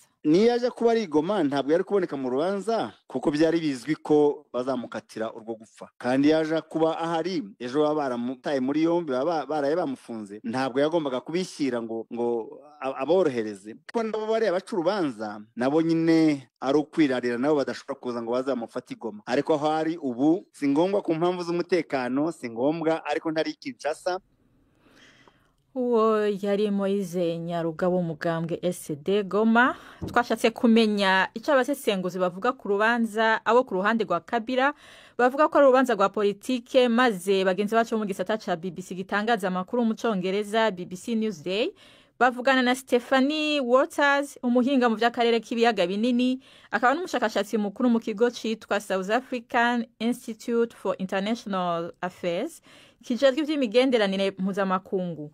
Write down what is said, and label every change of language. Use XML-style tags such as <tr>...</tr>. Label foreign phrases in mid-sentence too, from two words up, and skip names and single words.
<rn>niyo aje kuba ari Goma ntabwo yari kuboneka mu rubanza kuko byari bizwi ko bazamukatira urwo gupfa, kandi yaje kuba ahari ejo baba baramutaye muri yombi baraye bamufunze, ntabwo yagombaga kubishyira ngo aborohereze. Kuko nabo bari abaca urubanza nabo nyine ari ukwirarira, nabo badashobora kuza ngo bazamufate Goma, ariko aho ari ubu si ngombwa ku mpamvu z'umutekano, si ngombwa, ariko ntari Kinshasa. Uwo yari Moise Nyarugabo umugambwe SD Goma. Twashatse kumenya icyo abasesenguzi bavuga ku rubanza, abo ku ruhande rwa Kabila bavuga ko ari urubanza rwa politike, maze bagenzi bacu mu gisata ca BBC gitangaza amakuru mu Congereza BBC Newsday bavugana na Stephanie Waters, umuhinga mu by'akarere k'ibiyaga binini, akaba n'umushakashatsi mukuru mu kigo citwa South African Institute for International Affairs kijejwe iby'imigenderanire mpuzamakungu.</rn>